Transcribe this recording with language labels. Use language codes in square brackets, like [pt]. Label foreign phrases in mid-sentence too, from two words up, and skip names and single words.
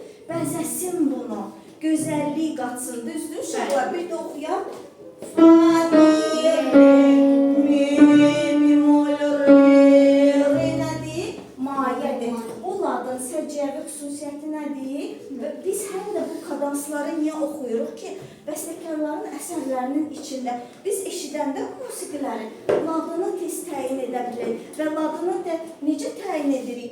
[az] bəzəsin bunu. Gözəllik qatsın, düzdür uşaqlar? Bir də oxuyaq. Fa, mi, mi, mol, re nədir? Mayədir. Bu ladın səciyyəvi xüsusiyyəti nədir? Və biz həm də bu kadansları niyə oxuyuruq ki, bəstəkarların əsərlərinin içində biz eşidəndə musiqilərin ladını tez təyin edə bilərik və ladını da necə təyin edirik?